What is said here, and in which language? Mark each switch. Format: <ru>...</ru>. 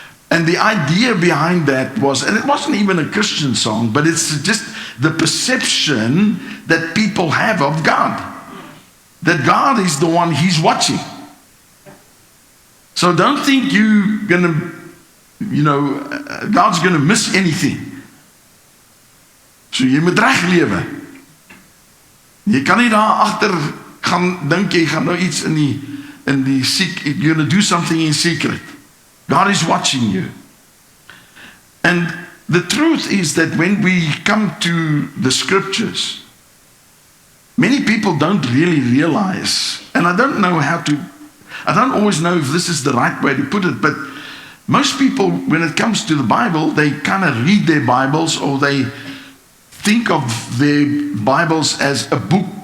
<en>And the idea behind that was, and it wasn't even a Christian song, but it's just the perception that people have of God. That God is the one He's watching. So don't think you're going to, God's going to miss anything.</en> <af>So jy moet reg lewe. Jy kan nie daar agter gaan dink jy gaan nou iets in die</af> <en>you're going to do something in secret. God is watching you. And the truth is that when we come to the scriptures, many people don't really realize, and I don't always know if this is the right way to put it, but most people, when it comes to the Bible, they kind of read their Bibles, or they think of their Bibles as a book.</en>